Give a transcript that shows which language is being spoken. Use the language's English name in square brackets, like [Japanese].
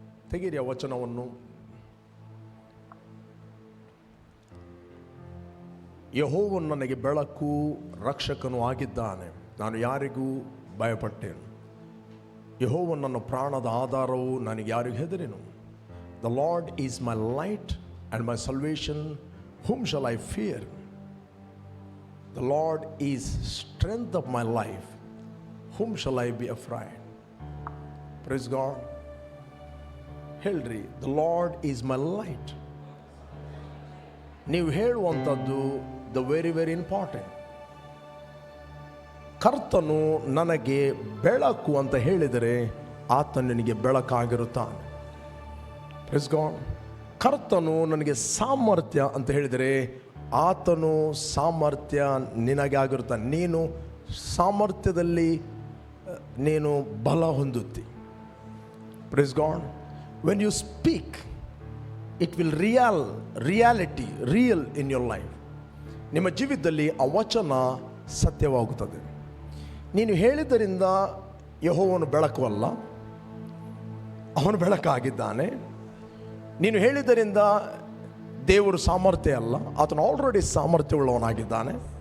[Kannada] ತೆಗೀರಿ ಆ ವಚನವನ್ನು. ಯೆಹೋವನು ನನಗೆ ಬೆಳಕು, ರಕ್ಷಕನು ಆಗಿದ್ದಾನೆ, ನಾನು ಯಾರಿಗೂ ಭಯಪಟ್ಟೆನು. ಯೆಹೋವನು ನನ್ನ ಪ್ರಾಣದ ಆಧಾರವು, ನನಗೆ ಯಾರಿಗೂ ಹೆದರೆನು. [English] The Lord is my light and my salvation, whom shall I fear? The Lord is strength of my life, whom shall I be afraid? Praise God. [Kannada] ಹೇಳ್ರಿ, [English] the Lord is my light. [Kannada] ನೀವು ಹೇಳುವಂಥದ್ದು [English] The very important. [Kannada] ಕರ್ತನು ನನಗೆ ಬೆಳಕು ಅಂತ ಹೇಳಿದರೆ ಆತನು ನಿನಗೆ ಬೆಳಕಾಗಿರುತ್ತಾನೆ. [English] Praise God. [Kannada] ಕರ್ತನು ನನಗೆ ಸಾಮರ್ಥ್ಯ ಅಂತ ಹೇಳಿದರೆ ಆತನು ಸಾಮರ್ಥ್ಯ ನಿನಗೆ ಆಗಿರುತ್ತಾನೆ. ನೀನು ಸಾಮರ್ಥ್ಯದಲ್ಲಿ ನೀನು ಬಲ ಹೊಂದುತ್ತಿ. [English] Praise God. When you speak, it will reality real in your life. [Kannada] ನಿಮ್ಮ ಜೀವಿತದಲ್ಲಿ ಆ ವಚನ ಸತ್ಯವಾಗುತ್ತದೆ. ನೀನು ಹೇಳಿದ್ದರಿಂದ ಯೆಹೋವನು ಬೆಳಕು ಅಲ್ಲ, ಅವನು ಬೆಳಕಾಗಿದ್ದಾನೆ. ನೀನು ಹೇಳಿದ್ದರಿಂದ ದೇವರು ಸಾಮರ್ಥ್ಯ ಅಲ್ಲ, ಆತನು ಆಲ್ರೆಡಿ ಸಾಮರ್ಥ್ಯವುಳ್ಳವನಾಗಿದ್ದಾನೆ.